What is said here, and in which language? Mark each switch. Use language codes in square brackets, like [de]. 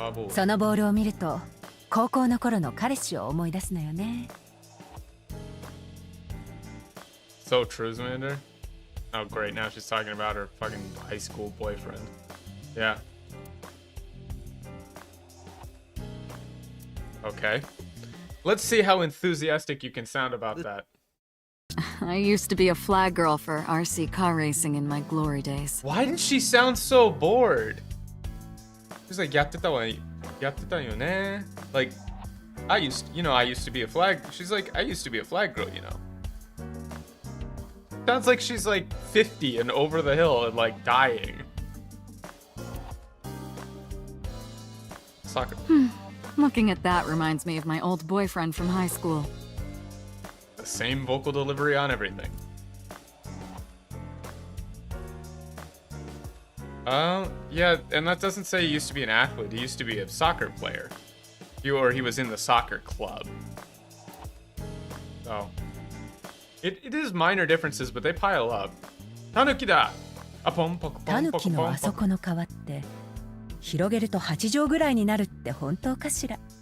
[ja] そのボールを見ると高校の頃の彼氏を思い出すのよね。 [en] So true, Xander. Oh, great. Now she's talking about her fucking high school boyfriend. Yeah. Okay. Let's see how enthusiastic you can sound about that. I used to be a flag girl for RC car racing in my glory days. Why did she sound so bored? She's like, [ja] やってたよね. [en] Like, I used to be a flag. She's like, I used to be a flag girl, you know. Sounds like she's like 50 and over the hill and like dying. Soccer. Looking at that reminds me of my old boyfriend from high school. The same vocal delivery on everything. Yeah, and that doesn't say he used to be an athlete. He used to be a soccer player. Or he was in the soccer club. So, it is minor differences, but they pile up. [ja] Tanuki da! タヌキのあそこの皮って広げると8畳ぐらいになるって本当かしら。